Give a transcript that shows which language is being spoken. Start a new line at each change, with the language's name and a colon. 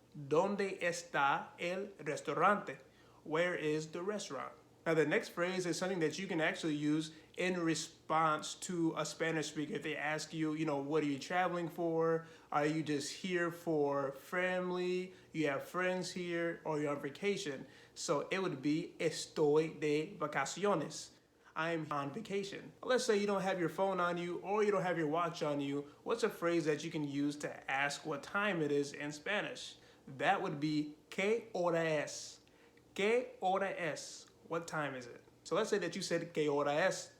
Spanish: ¿Dónde está el restaurante?
English: Where is the restaurant? Now the next phrase is something that you can actually use in response to a Spanish speaker. If they ask you, what are you traveling for? Are you just here for family? You have friends here, or you're on vacation? So it would be
Spanish: estoy de vacaciones.
English: I'm on vacation. Let's say you don't have your phone on you or you don't have your watch on you. What's a phrase that you can use to ask what time it is in Spanish? That would be
Spanish: ¿Qué hora es? ¿Qué hora es?
English: What time is it? So let's say that you said
Spanish: ¿Qué hora es?